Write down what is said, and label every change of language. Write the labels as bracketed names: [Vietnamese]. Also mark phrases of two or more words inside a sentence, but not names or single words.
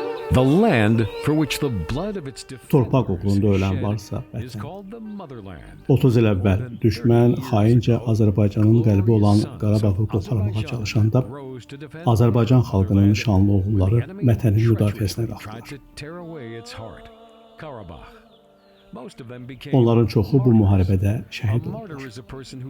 [English] The land for which the blood of its [Azerbaijani] Torpaq [English] defenders [Azerbaijani] uğrunda ölən [English] shed [Azerbaijani] varsa [English] is [Azerbaijani] vətən. [English] called the motherland. [Azerbaijani] 30 il əvvəl düşmən xaincə Azərbaycanın qəlbi olan Qarabağı qoparmağa çalışanda Azərbaycan xalqının şanlı oğulları vətənin müdafiəsinə qalxdılar. Onların çoxu bu müharibədə şəhid oldular.